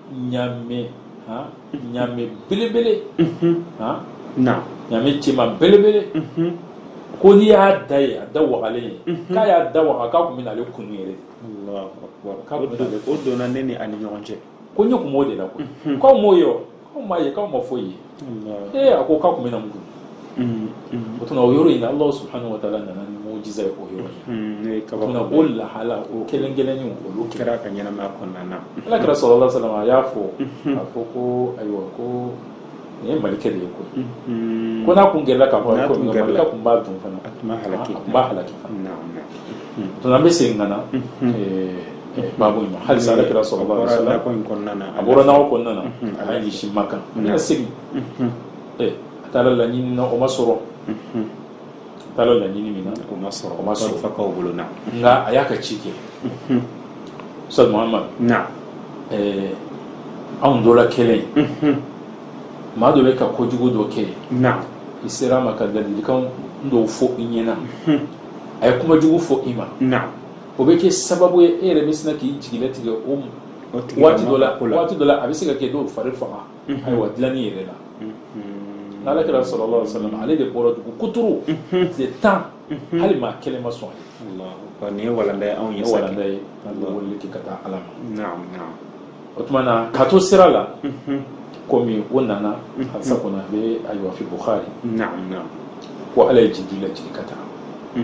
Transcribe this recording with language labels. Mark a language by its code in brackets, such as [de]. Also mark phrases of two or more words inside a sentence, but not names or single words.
[bm] ɲaamɛ belebele ɲaamɛ cɛman belebele ko n'i y'a da ye a da wagalen ye k'a y'a da waga k'a kun bɛ n'ale kunu yɛrɛ o donna ne ni a ni ɲɔgɔn cɛ ko ɲɛ kun b'o de la ko k'aw m'o ye wa k'aw m'a ye k'aw ma foyi ye a ko k'a kun bɛ na mun kunu o tuma o yɔrɔ in na [ar] الله سبحانه وتعالى [bm] nana ni mujiza ye o yɔrɔ in o tuma o lahala o kelen kelenni olu kɛra ka ɲɛnamaya kɔnɔna na ala kɛra [ar] صلى الله عليه وسلم [bm] a y'a fɔ a fɔ ko ayiwa ko nin ye malikɛ de ye koyi ko n'a kun gɛrɛla k'a fɔ ko malikɛ kun b'a dun fana a kun b'a halaki fana o tuma an bɛ segin ka na babu in ma halisa ala kɛra [ar] صلى الله عليه وسلم [bm] a bɔra nakɔ kɔnɔna na a ye ɲɛsin Maka a bɛna segin taala laɲini na o ma sɔrɔ taala laɲini min na o ma sɔrɔ fakaw bolo na nka a y'a ka ci kɛ Ustaz Muhammad anw dɔ la kelen maa dɔ bɛ ka kojugu dɔ kɛ i sera a ma ka ladilikan dɔw fɔ i ɲɛna a ye kumajugu fɔ i ma o bɛ kɛ sababu ye e yɛrɛ bɛ sina k'i jigilatigɛ o waati dɔ la a bɛ se ka kɛ dɔw fari faga ayiwa dilanni yɛrɛ la n'ala kɛra [ar] صلى الله عليه وسلم [bm] ale de bɔra dugu kuturu tile 10 hali maa kelen ma sɔn a ye nin ye walanda ye anw ye walanda ye an bɛ wele kɛ ka taa ala ma o tuma na ka to sira la komi o nana halisa kɔnɔ a bɛ ayiwa fi Bukhari ko ala ye Jibril lajigin ka taa